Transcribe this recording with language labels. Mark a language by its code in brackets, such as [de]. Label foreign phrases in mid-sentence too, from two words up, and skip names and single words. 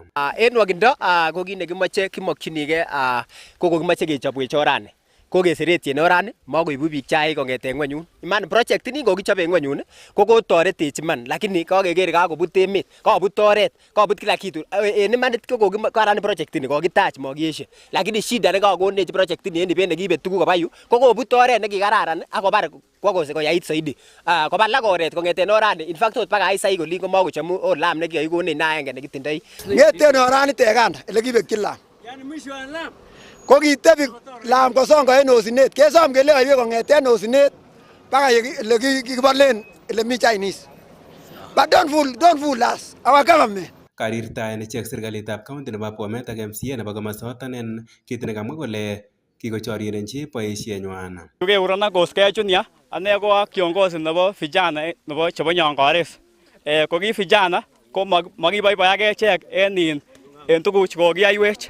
[kln] En nwokindo ko kit nekimoche kimokyinigei ko kokimoche kechobwech orani. Ko keseretien orani makoibu biik chaik kong'eten ng'wenyun. Iman project ini kokichobe en ng'wenyun ko kotoretech iman lakini kakeker kakobut emet, kakobut oret, kakobut [sw] kila kitu. [kln] En imanit ko kokikaran project ini kokitach makieshe. Lakini shida nekakonech project ini en ibet nekiibet tuguk koba yu ko kobut oret nekikararan akobar koyait zaidi. Kobalak oret kong'eten orani. [en] In fact [kln] ot baka Aasai kolin komakochomu lam nekikakikonech na aenge nekitindoi. Ngeten orani tekanda ele kibekyi lam. [sw] Yani mwisho wa [kln] lam ko kitebi lam kosongo en osinet kesom kele kaiwe kong'eten osinet baka ele kikibolen ele mi Chinese. [en] But don't fool us, our government. [kln] Karirtaen ichek serikalitab county nebo Bomet ak MCA nebo komosoton en kit nekamwa kole kikochorierenchi boisienywan. Tukeuron koskei Junior, ane ko kiongozi nebo vijana nebo chebo Nyongores. Ko ki vijana ko makiboiboi ak echek en tuguchu kokiyaiwech.